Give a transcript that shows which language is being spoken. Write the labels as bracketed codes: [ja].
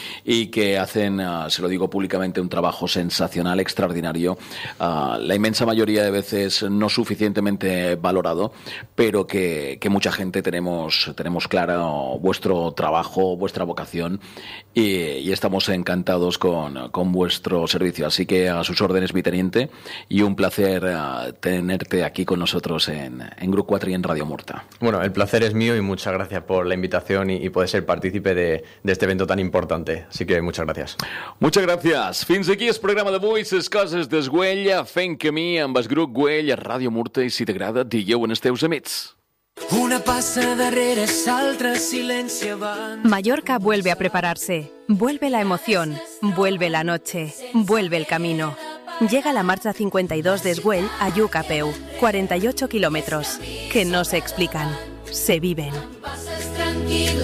[es] y que hacen, se lo digo públicamente, un trabajo sensacional, extraordinario, la inmensa mayoría de veces no suficientemente valorado, pero que mucha gente tenemos claro vuestro trabajo, vuestra vocación, y estamos encantados con vuestro servicio. Así que a sus órdenes, mi teniente, y un placer tenerte aquí con nosotros en Grup 4 y en Radio Murta. Bueno, el placer es mío y muchas gracias por la invitación y poder ser partícipe de este evento tan importante. Así que muchas gracias. Muchas gracias. [ca] Fins aquí el programa d'avui, les coses d'Esguella, fent camí amb el grup Güell a Ràdio Murta, i si t'agrada, digueu en els teus amics. Una passa darrere l'altra, silenci abans. [es] Mallorca vuelve a prepararse. Vuelve la emoción. Vuelve la noche. Vuelve el camino. Llega la marcha 52 de Esguell a Lluc a peu. 48 kilómetros. Que no se explican. Se viven. Pasas tranquilo.